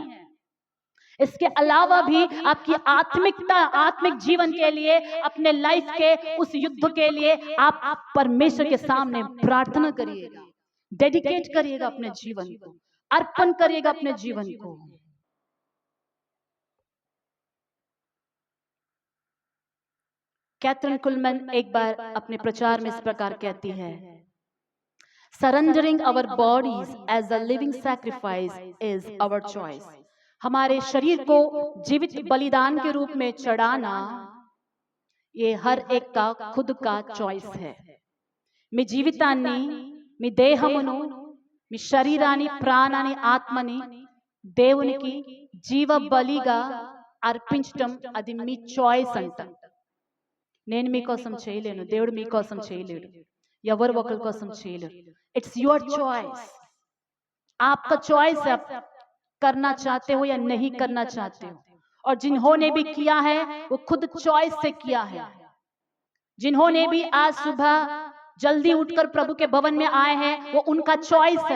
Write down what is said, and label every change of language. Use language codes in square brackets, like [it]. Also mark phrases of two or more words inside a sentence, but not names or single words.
[hi] इसके अलावा भी आपकी आत्मिक जीवन के लिए, अपने लाइफ के उस युद्ध के लिए आप परमेश्वर के सामने प्रार्थना करिएगा, डेडिकेट करिएगा अपने जीवन को, अर्पण करिएगा अपने जीवन को। कैथरीन कुलमैन एक बार अपने प्रचार में इस प्रकार कहती है, [en] Surrendering our bodies as a living sacrifice is our choice. [hi] हमारे शरीर को जीवित बलिदान के रूप में चढ़ाना ये हर एक का खुद का चॉइस है। [te] మీ జీవితాన్ని, మీ దేహమును, మీ శరీరాన్ని, ప్రాణాన్ని, ఆత్మని దేవునికి జీవ బలిగా అర్పించటం అది మీ చాయిస్ అంట। నేను మీకోసం చేయలేను, దేవుడు మీకోసం చేయలేడు, ఎవరు ఒకరి కోసం చేయలేరు। [en] It's your choice, [hi] आपका चॉइस है, आप करना चाहते हो या नहीं करना चाहते हो। और जिन्होंने भी किया है वो खुद चॉइस से किया है। जिन्होंने भी आज सुबह जल्दी उठकर प्रभु के भवन में आए हैं वो उनका चॉइस है।